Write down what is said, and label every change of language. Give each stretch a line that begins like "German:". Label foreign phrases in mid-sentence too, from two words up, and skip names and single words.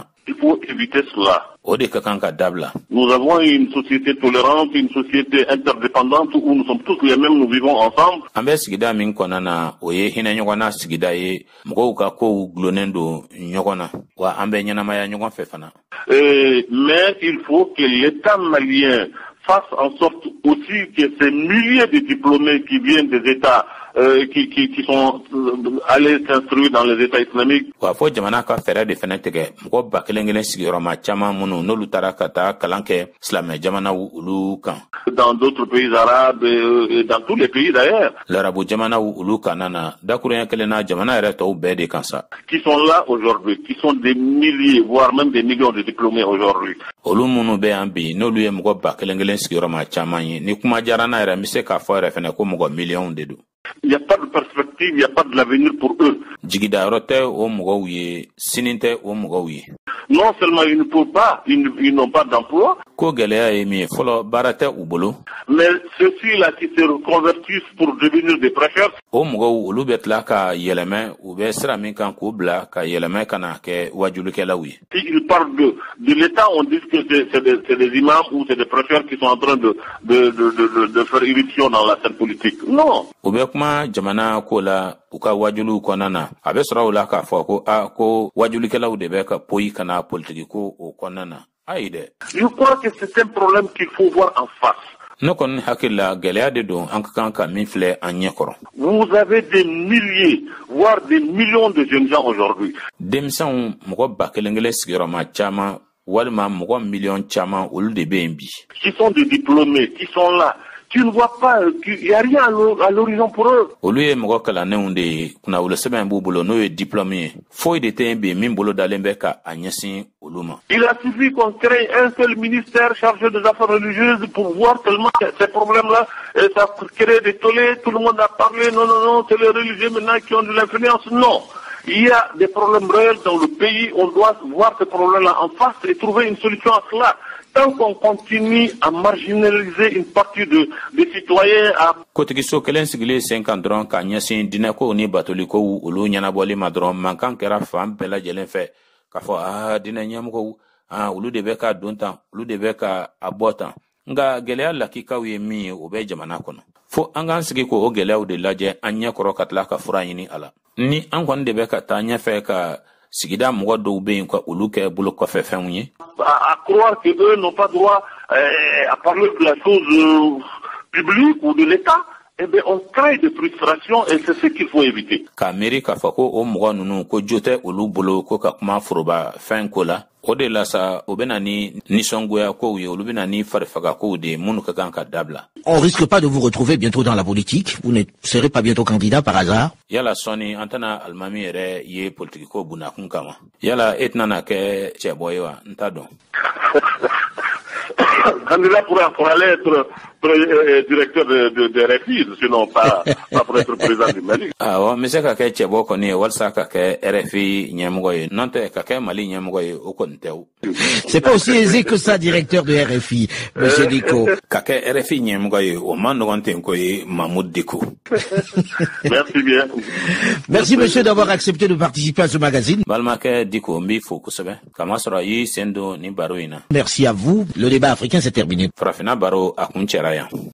French: Il faut éviter cela.
Bambara: O de ka kan ka dabila.
French: Nous avons une société tolérante, une société interdépendante où nous sommes tous les mêmes, nous vivons ensemble.
Bambara: An bɛ sigida min kɔnɔna na o ye hinɛ ɲɔgɔn na sigida ye mɔgɔw ka kow gulonnen don ɲɔgɔn na wa an bɛ ɲɛnamaya ɲɔgɔn fɛ fana.
French: Mais il faut que l'État malien fasse en sorte aussi que ces milliers de diplômés qui viennent des États qui sont allés s'instruire dans les États islamiques.
Bambara: Wa fo jamana ka fɛɛrɛ de fɛnɛ tigɛ mɔgɔ ba kelen kelen sigiyɔrɔma caman minnu n'olu taara ka taa kalan kɛ silamɛ jamanaw olu kan.
French: Dans d'autres pays arabes et dans tous les pays d'ailleurs.
Bambara: Larabu jamanaw olu kan na dakuruɲɛ kelen na jamana yɛrɛ tɔw bɛɛ de kan sa.
French: Qui sont là aujourd'hui, qui sont des milliers voire même des millions de diplômés aujourd'hui.
Bambara: Olu minnu bɛ yan bi n'olu ye mɔgɔ ba kelen kelen sigiyɔrɔma caman ye ni kuma diyara n'a yɛrɛ n bɛ se k'a fɔ yɛrɛ fɛnɛ ko mɔgɔ miliyɔnw de don.
French: Il n'y a pas de perspective, il n'y a pas de l'avenir pour eux.
Bambara: Jigida yɔrɔ tɛ o mɔgɔw ye sini tɛ o mɔgɔw ye.
French: Non seulement ils ne peuvent pas, ils n'ont pas d'emploi.
Bambara: Ko gɛlɛya ye min ye fɔlɔ baara tɛ u bolo.
French: Mais ceux-ci-là qui se reconvertissent pour devenir des prêcheurs.
Bambara: O mɔgɔw olu bɛ tila ka yɛlɛmɛ u bɛ sira min kan k'u bila ka yɛlɛmɛ ka na kɛ wajulikɛlaw ye.
French: Si ils parlent de l'État, on dit que c'est des imams ou c'est des prêcheurs qui sont en train de faire irruption dans la scène politique. Non.
Bambara: U bɛ kuma jamana ko la u ka wajuliw kɔnɔna na a bɛ sɔrɔ u la k'a fɔ ko ko wajulikɛlaw de bɛ ka poyi ka na politiki ko o kɔnɔna na. Ayi dɛ.
French: Je crois que c'est un problème qu'il faut voir en face.
Bambara: ne kɔni hakili la gɛlɛya de don an ka kan ka min filɛ an ɲɛ kɔrɔ.
French: Vous avez des milliers, voire des millions de jeunes gens aujourd'hui.
Bambara: Denmisɛnw mɔgɔ 1000 sigiyɔrɔma caman walima mɔgɔ miliyɔn caman olu de bɛ yen bi.
French: Qui sont des diplômés, qui sont là. Tu ne vois pas qu'il n'y a rien à l'horizon pour eux.
Bambara: Olu ye mɔgɔ kalannenw de ye kunnawolo sɛbɛn b'u bolo n'o ye diplôme ye foyi de tɛ yen bi min bolo dalen bɛ ka a ɲɛsin olu ma.
French: Il a suffi qu'on crée un seul ministère chargé des affaires religieuses pour voir tellement ces problèmes-là. Et ça crée des tollés, tout le monde a parlé, non, c'est les religieux maintenant qui ont de l'influence. Non. Il y a des problèmes réels dans le pays, on doit voir ces problèmes-là en face et trouver une solution à cela. Tant qu'on continue à marginaliser une partie des citoyens à...
Bambara: Kotigiso kelen sigilen sen kan dɔrɔn ka ɲɛsin dinɛkow ni batoliko olu ɲɛnabɔli ma dɔrɔn mankan kɛra fan bɛɛ lajɛlen fɛ k'a fɔ dinɛ ɲɛmɔgɔw olu de bɛ ka don tan olu de bɛ ka a bɔ tan nka gɛlɛya lakikaw ye min ye o bɛ jamana kɔnɔ fo an k'an sigi k'o gɛlɛyaw de lajɛ an ɲɛ kɔrɔ ka tila ka fura ɲini a la ni an kɔni de bɛ ka taa ɲɛfɛ ka sigida mɔgɔ dɔw bɛ yen ka olu kɛ bolo kɔfɛ fɛnw ye.
French: À croire que eux n'ont pas droit à parler de la chose publique ou de l'État, eh bien on crée des frustrations et c'est ce qu'il faut éviter.
Bambara: Ka miiri k'a fɔ ko o mɔgɔ ninnu ko jo tɛ olu bolo ko ka kuma foroba fɛn ko la o de la sa o bɛna ni nisɔngoya kow ye olu bɛna ni farifaga kow de minnu ka kan ka dabila.
French: On risque pas de vous retrouver bientôt dans la politique? Vous ne serez pas bientôt candidat par hasard?
Bambara: Yala sɔni an tɛna alimami yɛrɛ ye politikiko bunakun kama yala e tɛna na kɛ cɛbɔ ye wa n t'a dɔn.
French: Candidat pour aller être directeur de RFI, sinon pas pour être président du Mali.
Bambara: Awɔ n bɛ se ka kɛ cɛbɔ kɔni ye walasa ka kɛ RFI ɲɛmɔgɔ ye n'o tɛ ka kɛ Mali ɲɛmɔgɔ ye o kɔni tɛ o.
French: C'est pas aussi aisé que ça, directeur de RFI, monsieur Diko.
Bambara: Ka kɛ RFI ɲɛmɔgɔ ye o man nɔgɔn ten ko ye Mahmoud Diko.
French: Merci bien. Merci monsieur d'avoir accepté de participer à ce magazine.
Bambara: Balimakɛ Diko n b'i fo kosɛbɛ kamasɔrɔ i y'i sen don nin baro in na.
French: Merci à vous. Le débat africain s'est terminé.
Bambara: Farafina baro a kun cɛra yan.